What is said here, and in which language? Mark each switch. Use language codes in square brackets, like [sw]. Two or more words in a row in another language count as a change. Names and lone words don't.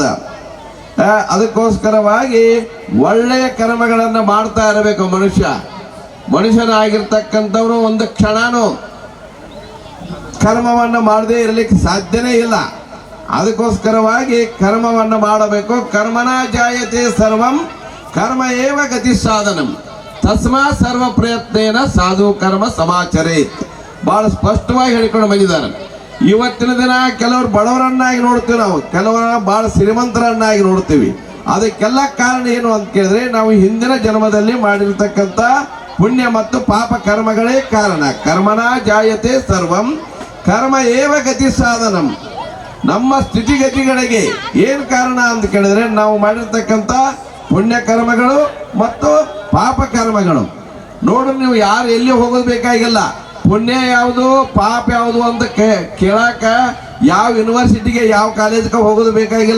[kn] ಅದಕ್ಕೋಸ್ಕರವಾಗಿ ಒಳ್ಳೆಯ ಕರ್ಮಗಳನ್ನು ಮಾಡ್ತಾ ಇರಬೇಕು ಮನುಷ್ಯನಾಗಿರ್ತಕ್ಕಂಥವ್ರು ಒಂದು ಕ್ಷಣನೂ ಕರ್ಮವನ್ನು ಮಾಡದೇ ಇರಲಿಕ್ಕೆ ಸಾಧ್ಯನೇ ಇಲ್ಲ. ಅದಕ್ಕೋಸ್ಕರವಾಗಿ ಕರ್ಮವನ್ನು ಮಾಡಬೇಕು. [sa] ಕರ್ಮನ ಜಾಯತೆ ಸರ್ವಂ ಕರ್ಮ ಏವ ಗತಿ ಸಾಧನಂ ತಸ್ಮಾ ಸರ್ವ ಪ್ರಯತ್ನೇನ ಸಾಧು ಕರ್ಮ ಸಮಾಚರೇತ್. [kn] ಬಹಳ ಸ್ಪಷ್ಟವಾಗಿ ಹೇಳಿಕೊಂಡು ಬಂದಿದ್ದಾರೆ. ಇವತ್ತಿನ ದಿನ ಕೆಲವರು ಬಡವರನ್ನಾಗಿ ನೋಡ್ತೀವಿ, ನಾವು ಕೆಲವರ ಬಹಳ ಶ್ರೀಮಂತರನ್ನಾಗಿ ನೋಡ್ತೀವಿ. ಅದಕ್ಕೆಲ್ಲ ಕಾರಣ ಏನು ಅಂತ ಕೇಳಿದ್ರೆ ನಾವು ಹಿಂದಿನ ಜನ್ಮದಲ್ಲಿ ಮಾಡಿರ್ತಕ್ಕಂಥ ಪುಣ್ಯ ಮತ್ತು ಪಾಪ ಕರ್ಮಗಳೇ ಕಾರಣ. [sa] ಕರ್ಮನ ಜಾಯತೆ ಸರ್ವಂ ಕರ್ಮ ಏವ ಗತಿ ಸಾಧನಂ. [kn] ನಮ್ಮ ಸ್ಥಿತಿಗತಿಗಳಿಗೆ ಏನು ಕಾರಣ ಅಂತ ಕೇಳಿದ್ರೆ ನಾವು ಮಾಡಿರ್ತಕ್ಕಂಥ ಪುಣ್ಯ ಕರ್ಮಗಳು ಮತ್ತು ಪಾಪ ಕರ್ಮಗಳು. ನೋಡ್ರಿ, ನೀವು ಯಾರು ಎಲ್ಲಿ ಹೋಗೋದು ಬೇಕಾಗಿಲ್ಲ. ಪುಣ್ಯ ಯಾವುದು ಪಾಪ ಯಾವುದು ಅಂತ ಕೇಳಾಕ ಯಾವ ಯೂನಿವರ್ಸಿಟಿಗೆ ಯಾವ ಕಾಲೇಜ್ಗೆ ಹೋಗೋದು ಬೇಕಾಗಿಲ್ಲ.